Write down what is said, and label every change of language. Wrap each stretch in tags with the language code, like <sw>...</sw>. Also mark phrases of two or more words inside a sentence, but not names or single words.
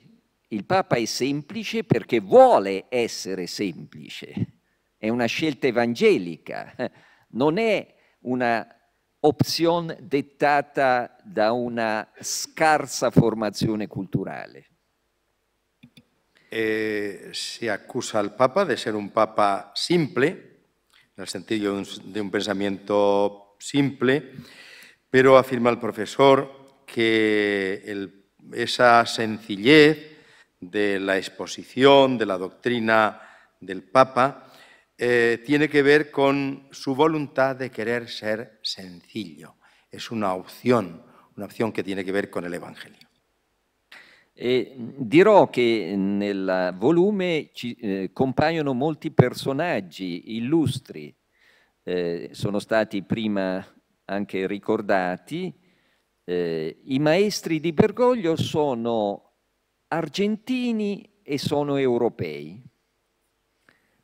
<it>Il Papa è semplice perché vuole essere semplice, è una scelta evangelica, non è una opzione dettata da una scarsa formazione culturale.</it> <es>Se acusa al Papa de ser un Papa simple, en el sentido de un pensamiento simple, pero afirma el profesor que esa sencillez de la exposición de la doctrina del Papa tiene que ver con su voluntad de querer ser sencillo. Es una opción que tiene que ver con el Evangelio.</es> <it>Dirò che nel volume compaiono molti personaggi illustri, sono stati prima anche ricordati. I maestri di Bergoglio sono argentini e sono europei.</it>